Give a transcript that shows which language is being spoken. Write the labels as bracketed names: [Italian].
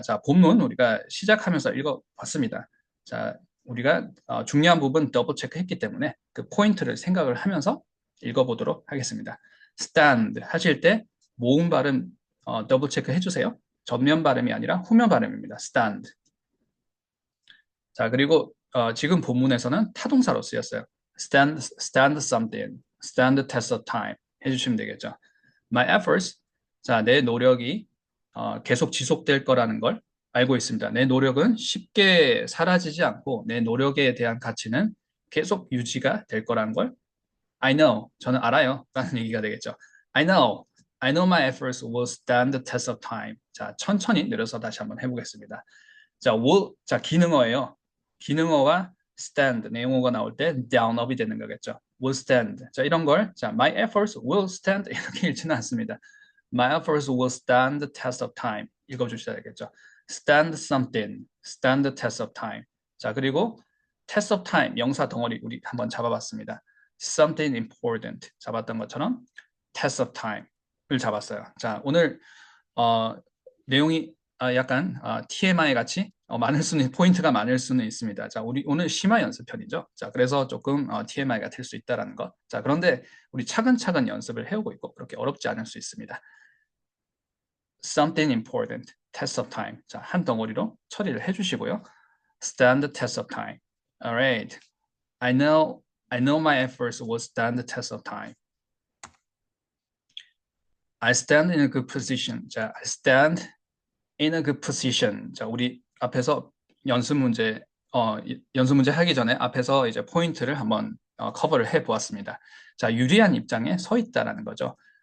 [Korean] 자, 본문 우리가 시작하면서 읽어봤습니다. 자, 우리가 중요한 부분 더블 체크했기 때문에 그 포인트를 생각을 하면서 읽어보도록 하겠습니다. stand 하실 때 모음 발음 더블 체크 해주세요. 전면 발음이 아니라 후면 발음입니다. [English] stand. [Korean] 자, 그리고 지금 본문에서는 타동사로 쓰였어요. [English] stand something, stand the test of time 해주시면 되겠죠. My efforts, [Korean] 자, 내 노력이 계속 지속될 거라는 걸 알고 있습니다. 내 노력은 쉽게 사라지지 않고 내 노력에 대한 가치는 계속 유지가 될 거라는 걸 [English] I know, [Korean] 저는 알아요 라는 얘기가 되겠죠. [English] I know my efforts will stand the test of time. [Korean] 자, 천천히 내려서 다시 한번 해보겠습니다. 자, will, 자, 기능어예요. 기능어와 stand, 내용어가 나올 때 down, up이 되는 거겠죠. [English] will stand. [Korean] 자, 이런 걸, 자, [English] my efforts will stand [Korean] 이렇게 읽지는 않습니다. [English] My efforts will stand the test of time. [Korean] 읽어주셔야 되겠죠. [English] stand something, stand the test of time. [Korean] 자, 그리고 test of time, 명사 덩어리 우리 한번 잡아봤습니다. something important 잡았던 것처럼 test of time을 잡았어요. 자, 오늘 내용이 약간 TMI 같이 많을 수는 포인트가 많을 수는 있습니다. 자, 우리 오늘 심화 연습편이죠. 자, 그래서 조금 TMI가 될 수 있다라는 것. 자, 그런데 우리 차근차근 연습을 해오고 있고 그렇게 어렵지 않을 수 있습니다. [English] Something important, test of time. [Korean] 자, 한 덩어리로 처리를 해주시고요. [English] Stand the test of time. Alright. I know my efforts will stand the test of time. I stand in a good position. 자, I stand in a good position. [Korean] 자, 우리 앞에서 연습 문제 하기 전에 앞에서 이제 포인트를 한번 커버를 해 보았습니다. 자, 유리한 입장에 서 있다라는 거죠.